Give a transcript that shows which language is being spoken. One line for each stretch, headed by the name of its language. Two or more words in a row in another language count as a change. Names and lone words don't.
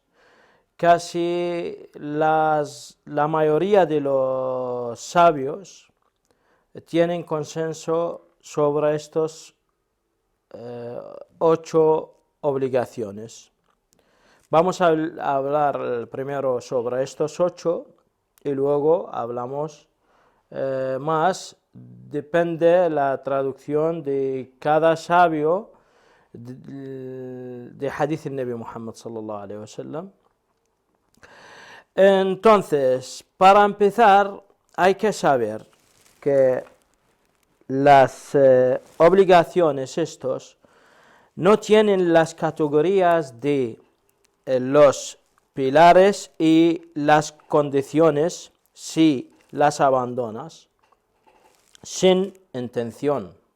Spanish: Casi la mayoría de los sabios tienen consenso sobre estos 8 obligaciones. Vamos a hablar primero sobre estos 8 y luego hablamos más. Depende la traducción de cada sabio de hadith del
Arabic: النبي محمد صلى الله عليه وسلم.
Spanish: Entonces, para empezar, hay que saber que las obligaciones estos no tienen las categorías de los pilares y las condiciones si las abandonas sin intención.